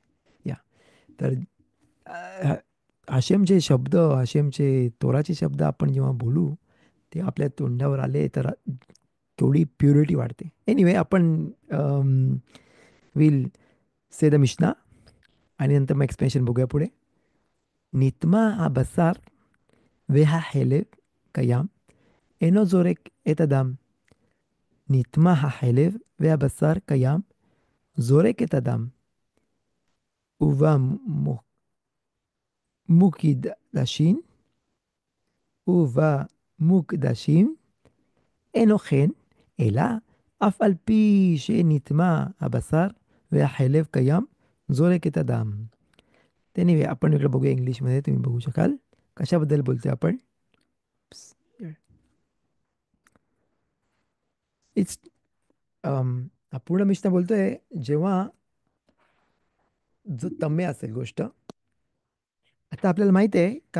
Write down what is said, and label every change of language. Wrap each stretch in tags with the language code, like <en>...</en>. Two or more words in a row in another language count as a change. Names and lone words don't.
<mr>या तर अ, हाशेमचे शब्द, हाशेमचे तोराचे शब्द आपण जेव्हा बोलू, ते आपल्या तोंडावर आले तर केवढी प्युरिटी वाढते. एनिवे आपण</mr> <en>will say the</en> <mr>मिशना आणि नंतर मग एक्सप्लेनेशन बघूया पुढे.</mr> <he>נטמא הבשר והחלב קיים, אינו זורק את הדם. נטמע החלב והבשר קיים, זורק את הדם. ובמוקדשים, ובמוקדשים אינו כן, אלא אף על פי שנטמע הבשר והחלב קיים, זורק את הדם.</he> <mr>त्याने आपण इकडे बघूया इंग्लिशमध्ये, तुम्ही बघू शकाल कशाबद्दल बोलतोय आपण. इट्स पूर्ण मिश्न बोलतोय, जेव्हा जो तम्य असेल गोष्ट, आता आपल्याला माहित आहे का,</mr>